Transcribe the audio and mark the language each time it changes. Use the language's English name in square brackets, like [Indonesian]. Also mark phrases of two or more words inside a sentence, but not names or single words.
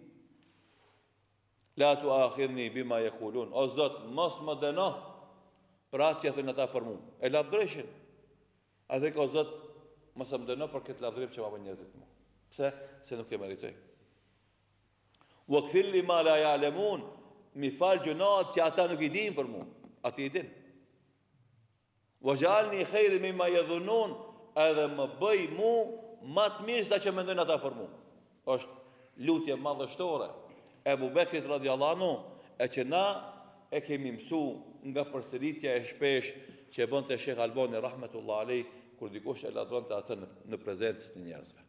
[Arabic] لا تؤاخذني بما يقولون, [Albanian] o Zot mos më dëno për atë që thënë ata për mua. E lavdrojshin. A dhe o Zot mos më dëno për këtë lavdërim që ma bën njerëzit mua. Pse? Se nuk e meritoj. [Arabic] واغفر لي ما لا يعلمون, [Albanian] mi fal gjunat që ata nuk i din për mua. Ati i din. [Arabic] واجعلني خيرا مما يظنون, [Albanian] edhe më bëj mu më të mirë sa që mendojnë ata për mua. Është lutje madhështore Ebu Bekrit [Arabic] رضي الله عنه, [Albanian] e që na e kemi mësu nga përsëritja e shpesh që e bënte Sheh Albani [Arabic] رحمة الله عليه [Albanian] kur dikush e lavdronte atë në prezencë të njerëzve.